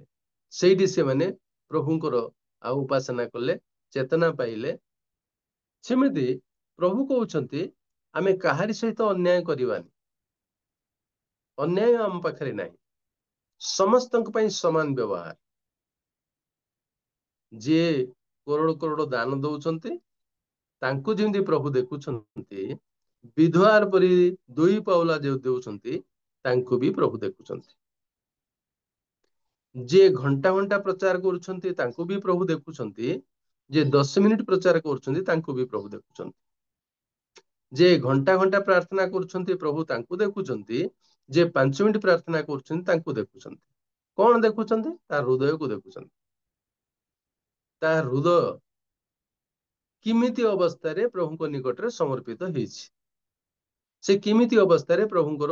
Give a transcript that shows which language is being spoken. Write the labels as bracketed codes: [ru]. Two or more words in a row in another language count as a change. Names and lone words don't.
[or] ସେଇଠି ସେମାନେ ପ୍ରଭୁଙ୍କର ଆଉ ଉପାସନା କଲେ, ଚେତନା ପାଇଲେ। ସେମିତି ପ୍ରଭୁ କହୁଛନ୍ତି, ଆମେ କାହାରି ସହିତ ଅନ୍ୟାୟ କରିବାନି। ଅନ୍ୟାୟ ଆମ ପାଖରେ ନାହିଁ, ସମସ୍ତଙ୍କ ପାଇଁ ସମାନ ବ୍ୟବହାର। ଯିଏ କରୋଡ଼ କରୋଡ଼ ଦାନ ଦୌରାନ ତାଙ୍କୁ ଯେମିତି ପ୍ରଭୁ ଦେଖୁଛନ୍ତି ବିଧବାର ପରି 2 ପାଉଲା ଯୋ ଦେଉଛନ୍ତି ତାଙ୍କୁ ଭି ପ୍ରଭୁ ଦେଖୁଛନ୍ତି ଯେ ଘଣ୍ଟା ଘଣ୍ଟା ପ୍ରଚାର କରୁଛନ୍ତି ତାଙ୍କୁ ଭି ପ୍ରଭୁ ଦେଖୁଛନ୍ତି ଯେ 10 ମିନିଟ ପ୍ରଚାର କରୁଛନ୍ତି ତାଙ୍କୁ ଭି ପ୍ରଭୁ ଦେଖୁଛନ୍ତି ଯେ ଘଣ୍ଟା ଘଣ୍ଟା ପ୍ରାର୍ଥନା କରୁଛନ୍ତି ପ୍ରଭୁ ତାଙ୍କୁ ଦେଖୁଛନ୍ତି ଯେ 5 ମିନିଟ ପ୍ରାର୍ଥନା କରୁଛନ୍ତି ତାଙ୍କୁ ଦେଖୁଛନ୍ତି କଣ ଦେଖୁଛନ୍ତି ତା ହୃଦୟ କୁ ଦେଖୁଛନ୍ତି ତା ହୃଦୟ କିମିତି ଅବସ୍ଥା ରେ ପ୍ରଭୁ ନିକଟ ରେ ସମର୍ପିତ ହେଇଛି ସେ କିମିତି ଅବସ୍ଥା ରେ प्रभुଙ୍କର